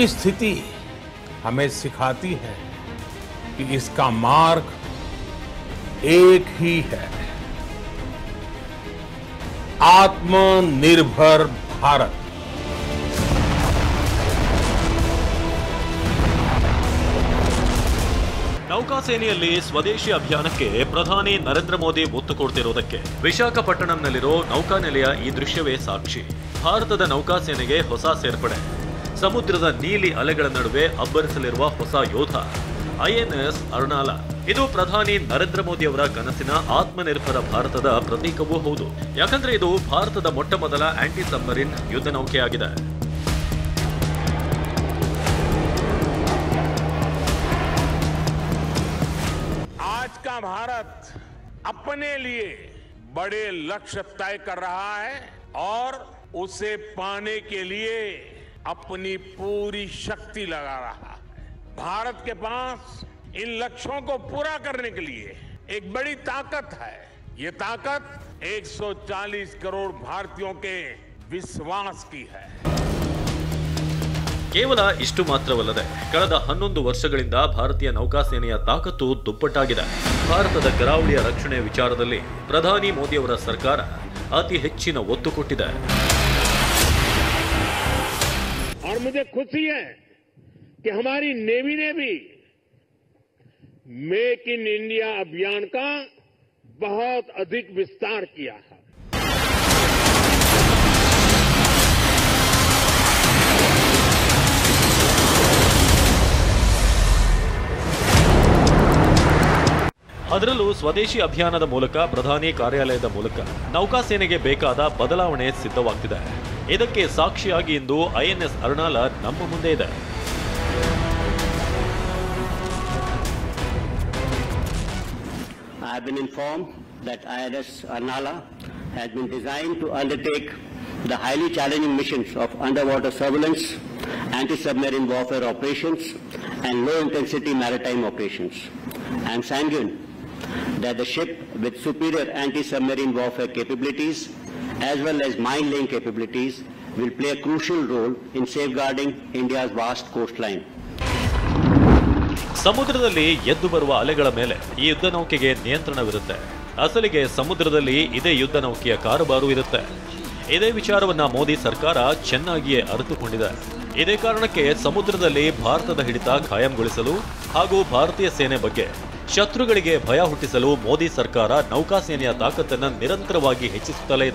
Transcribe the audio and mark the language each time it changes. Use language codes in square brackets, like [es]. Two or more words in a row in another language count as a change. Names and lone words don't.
[hi] स्थिति हमें सिखाती है कि इसका मार्ग एक ही है, आत्मनिर्भर भारत। [kn] ನೌಕಾಸೇನೆಯಲ್ಲಿ ಸ್ವದೇಶಿ ಅಭಿಯಾನಕ್ಕೆ ಪ್ರಧಾನಿ ನರೇಂದ್ರ ಮೋದಿ ಒತ್ತು ಕೊಡ್ತಿರೋದಕ್ಕೆ ವಿಶಾಖಪಟ್ಟಣಂನಲ್ಲಿರೋ ನೌಕಾನೆಲೆಯ ಈ ದೃಶ್ಯವೇ ಸಾಕ್ಷಿ. ಭಾರತದ ನೌಕಾಸೇನೆಗೆ ಹೊಸ ಸೇರ್ಪಡೆ. ಸಮುದ್ರದ ನೀಲಿ ಅಲೆಗಳ ನಡುವೆ ಅಬ್ಬರಿಸಲಿರುವ ಹೊಸ ಯೋಧ ಐಎನ್ಎಸ್ ಅರ್ನಾಲಾ. ಇದು ಪ್ರಧಾನಿ ನರೇಂದ್ರ ಮೋದಿ ಅವರ ಕನಸಿನ ಆತ್ಮನಿರ್ಭರ ಭಾರತದ ಪ್ರತೀಕವೂ ಹೌದು. ಯಾಕಂದ್ರೆ ಇದು ಭಾರತದ ಮೊಟ್ಟಮೊದಲ [en] anti submarine [kn] ಯುದ್ಧ ನೌಕೆಯಾಗಿದೆ. [hi] आज का भारत अपने लिए बड़े लक्ष्य तय कर रहा है और उसे पाने के लिए अपनी पूरी शक्ति लगा रहा है। भारत के पास इन लक्ष्यों को पूरा करने के लिए एक बड़ी ताकत है। ये ताकत 140 करोड़ भारतीयों के विश्वास की है। [kn] ಕೇವಲ ಇಷ್ಟು ಮಾತ್ರವಲ್ಲದೆ ಕಳೆದ 11 ವರ್ಷಗಳಿಂದ ಭಾರತೀಯ ನೌಕಾಸೇನೆಯ ತಾಕತ್ತು ದುಪ್ಪಟ್ಟಾಗಿದೆ. ಭಾರತದ ಕರಾವಳಿಯ ರಕ್ಷಣೆ ವಿಚಾರದಲ್ಲಿ ಪ್ರಧಾನಿ ಮೋದಿ ಅವರ ಸರ್ಕಾರ ಅತಿ ಹೆಚ್ಚಿನ ಒತ್ತು ಕೊಟ್ಟಿದೆ. [hi] और मुझे खुशी है कि हमारी नेवी ने भी मेक इन इंडिया अभियान का बहुत अधिक विस्तार किया है। [kn] ಅದರಲ್ಲೂ ಸ್ವದೇಶಿ ಅಭಿಯಾನದ ಮೂಲಕ ಪ್ರಧಾನಿ ಕಾರ್ಯಾಲಯದ ಮೂಲಕ ನೌಕಾಸೇನೆಗೆ ಬೇಕಾದ ಬದಲಾವಣೆ ಸಿದ್ಧವಾಗ್ತಿದೆ. ಇದಕ್ಕೆ ಸಾಕ್ಷಿಯಾಗಿ ಇಂದು ಐಎನ್ಎಸ್ ಅರ್ನಾಲಾ ನಮ್ಮ ಮುಂದೆ ಇದೆ. [en] I have been informed that INS Arnala has been designed to undertake the highly challenging missions of underwater surveillance, anti-submarine warfare operations, and low-intensity maritime operations. I am sanguine that the ship with superior anti-submarine warfare capabilities as well as mine-laying capabilities will play a crucial role in safeguarding India's vast coastline. [kn] ಸಮುದ್ರದಲ್ಲಿ ಎದ್ದು ಬರುವ ಅಲೆಗಳ ಮೇಲೆ ಈ ಯುದ್ಧ ನೌಕೆಗೆ ನಿಯಂತ್ರಣವಿರುತ್ತೆ. ಅಸಲಿಗೆ ಸಮುದ್ರದಲ್ಲಿ ಇದೇ ಯುದ್ಧ ನೌಕೆಯ ಕಾರುಬಾರು ಇರುತ್ತೆ. ಇದೇ ವಿಚಾರವನ್ನ ಮೋದಿ ಸರ್ಕಾರ ಚೆನ್ನಾಗಿಯೇ ಅರಿತುಕೊಂಡಿದೆ. ಇದೇ ಕಾರಣಕ್ಕೆ ಸಮುದ್ರದಲ್ಲಿ ಭಾರತದ ಹಿಡಿತ ಖಾಯಂಗೊಳಿಸಲು ಹಾಗೂ ಭಾರತೀಯ ಸೇನೆ ಬಗ್ಗೆ ಶತ್ರುಗಳಿಗೆ ಭಯ ಹುಟ್ಟಿಸಲು ಮೋದಿ ಸರ್ಕಾರ ನೌಕಾಸೇನೆಯ ತಾಕತ್ತನ್ನ ನಿರಂತರವಾಗಿ ಹೆಚ್ಚಿಸುತ್ತಲೇ ಇದೆ.